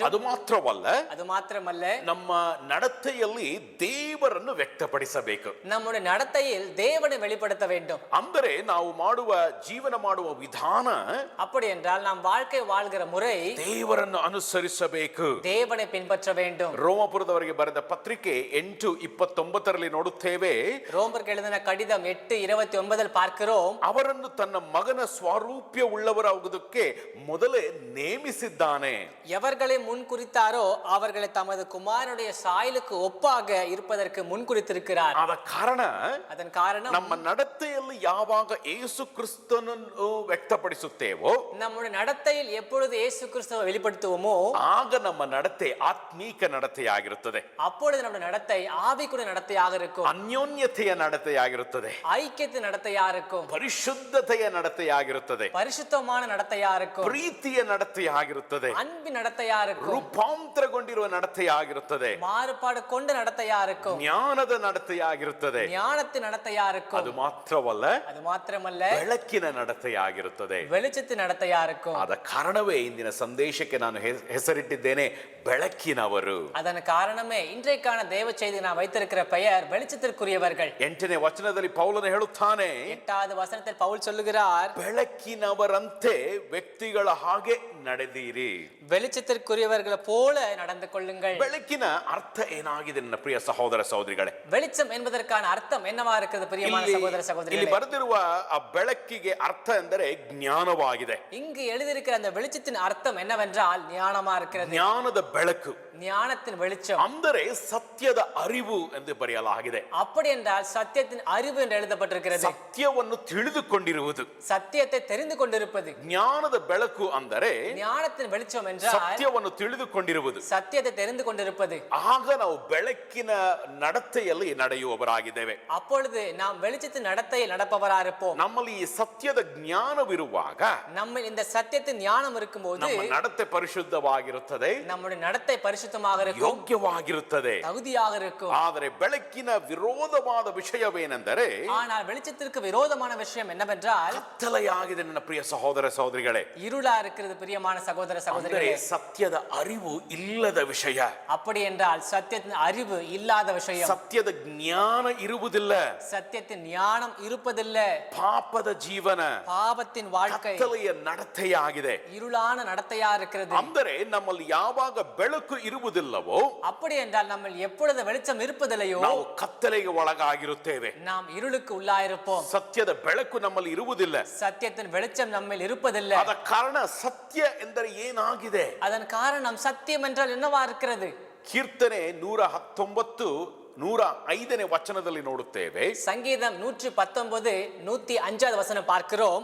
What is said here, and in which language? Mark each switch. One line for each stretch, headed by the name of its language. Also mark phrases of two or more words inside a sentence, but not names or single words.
Kannada: ಅದು ಮಾತ್ರವಲ್ಲ,
Tamil: அது மாத்திரமல்ல,
Kannada: ನಮ್ಮ ನಡತೆಯಲ್ಲಿ ದೇವರನ್ನು ವ್ಯಕ್ತಪಡಿಸಬೇಕು.
Tamil: நம்முடைய நடத்தையில் தேவனை வெளிப்படுத்த வேண்டும்.
Kannada: ಅಂದರೆ ನಾವು ಜೀವನ ಮಾಡುವ ವಿಧಾನ,
Tamil: அப்படி என்றால் நாம் வாழ்க்கை வாழ்கிற முறை
Kannada: ದೇವರನ್ನು ಅನುಸರಿಸಬೇಕು,
Tamil: தேவனை பின்பற்ற வேண்டும்.
Kannada: ರೋಮಪುರದವರಿಗೆ ಬರೆದ ಪತ್ರಿಕೆ 8:29 ನೋಡುತ್ತೇವೆ.
Tamil: ரோமருக்கு எழுதின கடிதம் 8:29 பார்க்கிறோம்.
Kannada: ಅವರನ್ನು ತನ್ನ ಮಗನ ಸ್ವರೂಪ್ಯ ಉಳ್ಳವರಾಗುವುದಕ್ಕೆ ಮೊದಲೇ ನೇಮಿಸಿದ್ದಾನೆ.
Tamil: எவர்களை முன் குறித்தாரோ அவர்களை தமது குமாரனுடைய சாயலுக்கு ஒப்பாக இருப்பதற்கு முன் குறித்திருக்கிறார்.
Kannada: ಅದನ್ ಕಾರಣ ನಮ್ಮ ನಡತೆಯಲ್ಲಿ ಯಾವಾಗ ಯೇಸು ಕ್ರಿಸ್ತನನ್ನು ವ್ಯಕ್ತಪಡಿಸುತ್ತೇವೋ,
Tamil: நம்முடைய நடத்தையில் எப்பொழுது இயேசு கிறிஸ்துவை வெளிப்படுத்துவோமோ
Kannada: ಆಗ ನಮ್ಮ ನಡತೆ ಆತ್ಮೀಕ ನಡತೆಯಾಗಿರುತ್ತದೆ.
Tamil: அப்பொழுது நம்முடைய நடத்தை ஆவிக்குரிய நடத்தையாக இருக்கும்.
Kannada: ಅನ್ಯೋನ್ಯತೆಯ ನಡತೆಯಾಗಿರುತ್ತದೆ.
Tamil: ஐக்கியத்தின் நடத்தையா இருக்கும்.
Kannada: ಪರಿಶುದ್ಧತೆಯ ನಡತೆಯಾಗಿರುತ್ತದೆ.
Tamil: பரிசுத்தமான நடத்தையா இருக்கும்.
Kannada: ಪ್ರೀತಿಯ ನಡತೆಯಾಗಿರುತ್ತದೆ.
Tamil: அன்பின் நடத்தையா இருக்கும்.
Kannada: ರೂಪಾಂತರಗೊಂಡಿರುವ ನಡತೆಯಾಗಿರುತ್ತದೆ.
Tamil: மாறுபாடு கொண்ட நடத்தையா இருக்கும்.
Kannada: ಜ್ಞಾನದ ನಡತೆಯಾಗಿರುತ್ತದೆ.
Tamil: ஞானத்தின் நடத்தையா இருக்கும்.
Kannada: ಅದು ಮಾತ್ರವಲ್ಲ,
Tamil: அது மாத்திரமல்ல,
Kannada: ಬೆಳಕಿನ ನಡತೆಯಾಗಿರುತ್ತದೆ.
Tamil: வெளிச்சத்தின் நடத்தையா இருக்கும்.
Kannada: ಆದ ಕಾರಣವೇ ಇಂದಿನ ಸಂದೇಶಕ್ಕೆ ನಾನು ಹೆಸರಿಟ್ಟಿದ್ದೇನೆ ಬೆಳಕಿನವರು.
Tamil: அதன் காரணமே இன்றைக்கான தேவ செய்தி நான் வைத்திருக்கிற பெயர் வெளிச்சத்திற்குரியவர்கள்.
Kannada: 8ನೇ ವಚನದಲ್ಲಿ ಪೌಲನು ಹೇಳುತ್ತಾನೆ,
Tamil: 8வது வசனத்தில் பவுல் சொல்லுகிறார்,
Kannada: ಬೆಳಕಿನವರಂತೆ ವ್ಯಕ್ತಿಗಳ ಹಾಗೆ ನಡೆದಿರಿ.
Tamil: வெளிச்சத்திற்குரியவர்களை போல நடந்து கொள்ளுங்கள்.
Kannada: ಬೆಳಕಿನ ಅರ್ಥ ಏನಾಗಿದೆ ನನ್ನ ಪ್ರಿಯ ಸಹೋದರ ಸಹೋದರಿಗಳೇ?
Tamil: வெளிச்சம் என்பதற்கான ಅರ್ಥம் என்னவா இருக்குது பிரியமான சகோதர சகோதரிகளே?
Kannada: ಇಲ್ಲಿ ಬರೆದಿರುವ ಆ ಬೆಳಕಿಗೆ ಅರ್ಥ ಎಂದರೆ ಜ್ಞಾನವಾಗಿದೆ.
Tamil: இங்கு எழுதியிருக்கிற அந்த வெளிச்சத்தின் அர்த்தம் என்னவென்றால் ஞானமா இருக்கிறது.
Kannada: ಜ್ಞಾನದ ಬೆಳಕು,
Tamil: ஞானத்தின் வெளிச்சம்.
Kannada: ಅಂದರೆ ಸತ್ಯದ ಅರಿವು ಎಂದು ಬರೆಯಲಾಗಿದೆ.
Tamil: அப்படி என்றால் சத்தியத்தின் அறிவு என்று எழுதப்பட்டிருக்கிறது.
Kannada: ಸತ್ಯವನ್ನು ತಿಳಿದುಕೊಂಡಿರುವುದು,
Tamil: சத்தியத்தை தெரிந்து கொண்டிருப்பது.
Kannada: ಜ್ಞಾನದ ಬೆಳಕು ಅಂದರೆ
Tamil: ஞானத்தின் வெளிச்சம் என்றால்
Kannada: ಸತ್ಯವನ್ನು ತಿಳಿದುಕೊಂಡಿರುವುದು,
Tamil: சத்தியத்தை தெரிந்து கொண்டிருப்பது.
Kannada: ಆಗ ನಾವು ಬೆಳಕಿನ ನಡತೆಯಲ್ಲಿ ನಡೆಯುವವರಾಗಿದ್ದೇವೆ.
Tamil: அப்பொழுது நாம் வெளிச்சத்தின் நடத்தையில் நடப்பவராக இருப்போம்.
Kannada: ನಮ್ಮಲ್ಲಿ ಈ ಸತ್ಯದ ಜ್ಞಾನವಿರುವಾಗ
Tamil: நம்ம இந்த சத்தியத்தின் ஞானம் இருக்கும்போது
Kannada: ನಮ್ಮ ನಡತೆ ಪರಿಶುದ್ಧವಾಗಿರುತ್ತದೆ,
Tamil: நம்முடைய நடத்தை பரிசுத்தமாக இருக்கும்,
Kannada: ಯೋಗ್ಯವಾಗಿರುತ್ತದೆ.
Tamil: தகுதி உறுதியாக இருக்கும்.
Kannada: ಆದರೆ ಬೆಳಕಿನ ವಿರೋಧವಾದ ವಿಷಯವೇನೆಂದರೆ
Tamil: ஆனால் வெளிச்சத்திற்கு விரோதமான விஷயம் என்னவென்றால்
Kannada: ಕತ್ತಲೆಯಾಗಿದೆ ನನ್ನ ಪ್ರಿಯ ಸಹೋದರ ಸಹೋದರಿಗಳೇ.
Tamil: இருளா இருக்கிறது பிரியமான சகோதர
Kannada: ಅಂದರೆ
Tamil: சகோதரிகளே.
Kannada: ಸತ್ಯದ ಅರಿವು ಇಲ್ಲದ ವಿಷಯ,
Tamil: அப்படி என்றால் சத்தியத்தின் அறிவு இல்லாத விஷயம்,
Kannada: ಸತ್ಯದ ಜ್ಞಾನ ಇರುವುದಿಲ್ಲ,
Tamil: சத்தியத்தின் ஞானம் இருப்பதில்லை,
Kannada: ಪಾಪದ ಜೀವನ,
Tamil: பாவத்தின் வாழ்க்கை
Kannada: ಕತ್ತಲೆಯ ನಡತೆಯಾಗಿದೆ.
Tamil: இருளான நடத்தையா இருக்கிறது.
Kannada: ಅಂದರೆ ನಮ್ಮಲ್ಲಿ ಯಾವಾಗ ಬೆಳಕು ಇರುವುದಿಲ್ಲವೋ
Tamil: அப்படி என்றால் நம்ம எப்பொழுது வெளிச்சம் இருப்பதில்லையோ
Kannada: ನಾವು ಕತ್ತಲೆಗೆ ಒಳಗಾಗಿರುತ್ತೇವೆ.
Tamil: நாம் இருளுக்கு உள்ளாயிருப்போம்.
Kannada: ಸತ್ಯದ ಬೆಳಕು ನಮ್ಮಲ್ಲಿ ಇರುವುದಿಲ್ಲ.
Tamil: சத்தியத்தின் வெளிச்சம் நம்மில் இருப்பதில்லை.
Kannada: ಅದ ಕಾರಣ ಸತ್ಯ ಎಂದರೆ ಏನಾಗಿದೆ?
Tamil: அதன் காரணம் சத்தியம் என்றால் என்னவா இருக்கிறது?
Kannada: ಕೀರ್ತನೆ 119 105ನೇ ವಚನದಲ್ಲಿ ನೋಡುತ್ತೇವೆ.
Tamil: சங்கீதம் 119 105வது வசனம் பார்க்கிறோம்.